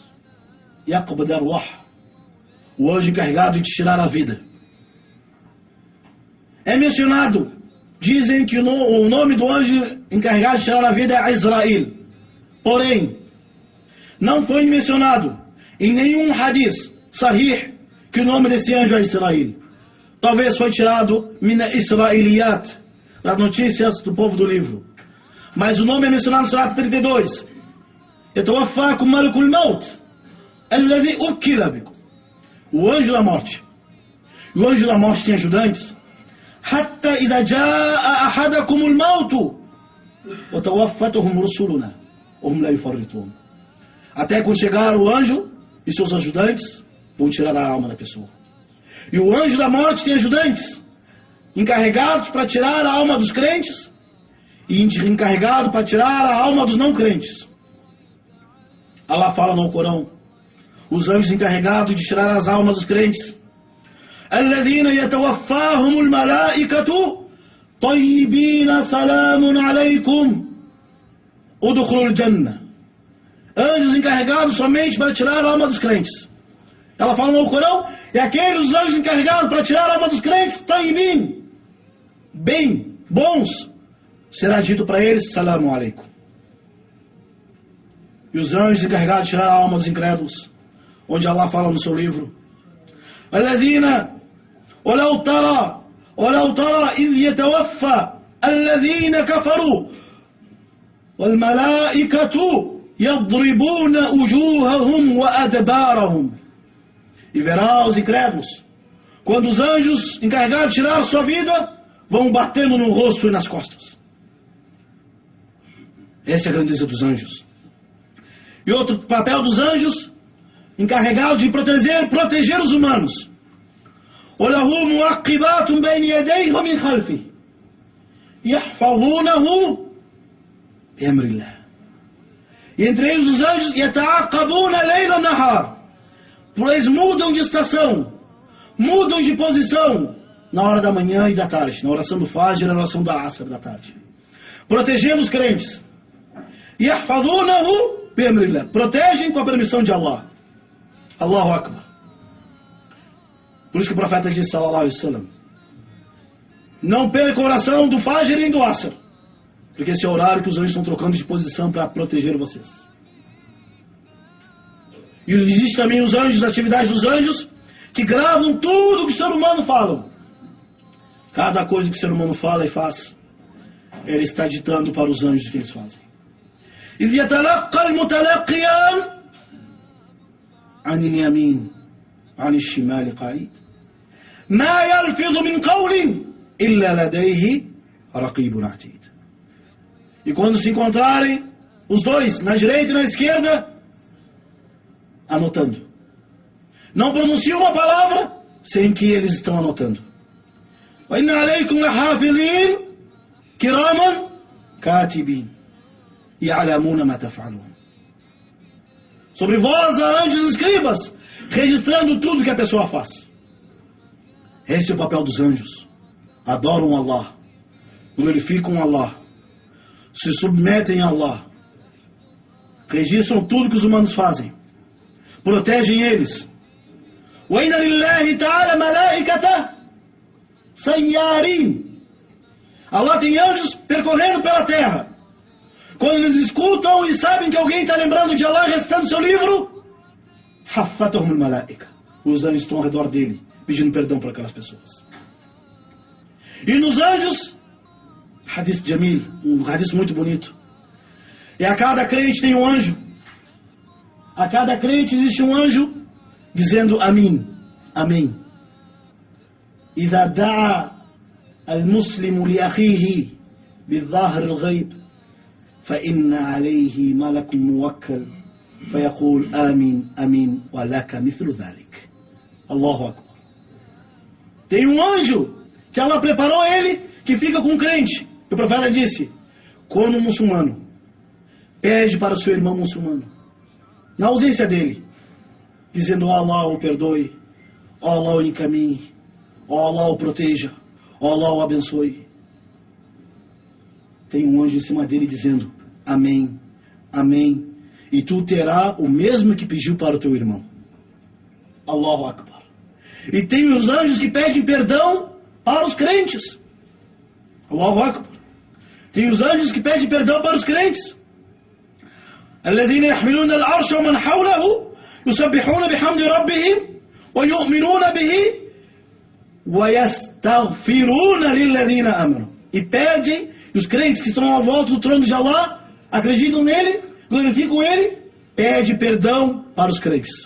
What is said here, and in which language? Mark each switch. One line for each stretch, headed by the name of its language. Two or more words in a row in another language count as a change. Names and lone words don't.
Arabic: يقبض الأرواح,
Portuguese: o anjo encarregado de tirar a vida. É mencionado, dizem que o nome do anjo encarregado de tirar a vida é Israel. Porém, não foi mencionado em nenhum hadith sahih que o nome desse anjo é Israel. Talvez foi tirado
Arabic: من الإسرائيليات,
Portuguese: das notícias do povo do livro. Mas o nome é mencionado no Surah 32.
Arabic: يتوفاكم ملك الموت الذي وكل بكم.
Portuguese: O anjo da morte. E o anjo da morte tem ajudantes.
Arabic: حتى إذا جاء أحدكم الموت وتوفتهم رسلنا وهم لا يفرطون.
Portuguese: Até quando chegar o anjo e seus ajudantes vão tirar a alma da pessoa. E o anjo da morte tem ajudantes encarregados para tirar a alma dos crentes e encarregado para tirar a alma dos não crentes. Allah fala no Corão, os anjos encarregados de tirar as almas dos crentes.
Arabic: الذين تتوفاهم الملائكة طيبين سلام عليكم ادخلوا الجنة.
Portuguese: Anjos encarregados somente para tirar a alma dos crentes. Ela fala no Corão, e aqueles anjos encarregados para tirar a alma dos crentes, tayyibin, bem, bons, será dito para eles,
Arabic: سلام عليكم.
Portuguese: E os anjos encarregados de tirar a alma dos incrédulos, onde Allah fala no seu livro,
Arabic: الذين ولو ترى إذ يتوفى الذين كفروا والملائكة يضربون وجوههم وأدبارهم.
Portuguese: E verá os incrédulos, quando os anjos encarregados de tirar sua vida vão batendo no rosto e nas costas. Essa é a grandeza dos anjos. E outro papel dos anjos, encarregados de proteger os humanos.
Arabic: وَلَهُ مُعَقِّبَاتٌ بَيْنِ يَدَيْهِ وَمِنْ خَلْفِهِ يَحْفَظُونَهُ بِأَمْرِ اللَّهِ.
Portuguese: E entre eles os anjos,
Arabic: يَتَعَقَّبُونَ لَيْلَ وَنَهَارٍ.
Portuguese: Eles mudam de estação, mudam de posição na hora da manhã e da tarde, na oração do Fajr e na oração da Asr da tarde. Protegendo os crentes.
Arabic: يَحْفَظُونَهُ بِأَمْرِ اللَّهِ.
Portuguese: Protegem com a permissão de Allah.
Arabic: الله أكبر.
Portuguese: Por isso que o profeta disse,
Arabic: صلى الله عليه وسلم,
Portuguese: não perca a oração do Fajr nem do Asr, porque esse é o horário que os anjos estão trocando de posição para proteger vocês. E existe também os anjos, as atividades dos anjos, que gravam tudo que o ser humano fala. Cada coisa que o ser humano fala e faz, ele está ditando para os anjos o que eles fazem.
Arabic: إِذْ يَتَلَقَّى الْمُتَلَقِّيَانِ عَنِ الْيَمِينِ عَنِ الشِّمَالِ قَعِيدٌ مَا يَلْفِظُ مِنْ قَوْلٍ إِلَّا لَدَيْهِ رَقِيبٌ عَتِيدٌ.
Portuguese: E quando se encontrarem os dois, na direita e na esquerda, anotando. Não pronunciam uma palavra sem que eles estão anotando.
Arabic: وَإِنَّ عَلَيْكُمْ لَحَافِظِينَ كِرَامًا كَاتِبِينَ يَعْلَمُونَ مَا تَفْعَلُونَ.
Portuguese: Sobre vós há anjos escribas, registrando tudo que a pessoa faz. Esse é o papel dos anjos. Adoram Allah, glorificam Allah, se submetem a Allah, registram tudo que os humanos fazem, protegem eles.
Arabic: وَإِنَّ لِلَّهِ تَعَالَى مَلَائِكَةً سَيَّارِينَ.
Portuguese: Allah tem anjos percorrendo pela terra. Quando eles escutam e sabem que alguém está lembrando de Allah, recitando seu livro,
Arabic: حَفَّتَهُمُ الْمَلَائِكَةِ.
Portuguese: Os anjos estão ao redor dele, pedindo perdão para aquelas pessoas. E nos anjos,
Arabic: حديث جميل,
Portuguese: um hadith muito bonito. E a cada crente tem um anjo. A cada crente existe um anjo dizendo Amém, Amém.
Arabic: إذا دعا المسلم لأخيه بالظاهر الغيب فإن عليه ملك موكل فيقول آمين آمين ولك مثل ذلك. الله أكبر.
Portuguese: Tem um anjo que Allah preparou ele, que fica com o crente. E o profeta disse, quando um muçulmano pede para o seu irmão muçulmano, na ausência dele, dizendo, ó Allah o perdoe, ó Allah o encaminhe, ó Allah o proteja, ó Allah o abençoe. Tem um anjo em cima dele dizendo, amém, amém, e tu terá o mesmo que pediu para o teu irmão.
Arabic: الله أكبر.
Portuguese: E tem os anjos que pedem perdão para os crentes.
Arabic: الله أكبر.
Portuguese: Tem os anjos que pedem perdão para os crentes.
Arabic: الذين يحملون العرش ومن حوله يسبحون بحمد ربهم ويؤمنون به ويستغفرون للذين آمنوا.
Portuguese: E pedem, os crentes que estão à volta do trono de Allah, acreditam nele, glorificam ele, pede perdão para os crentes.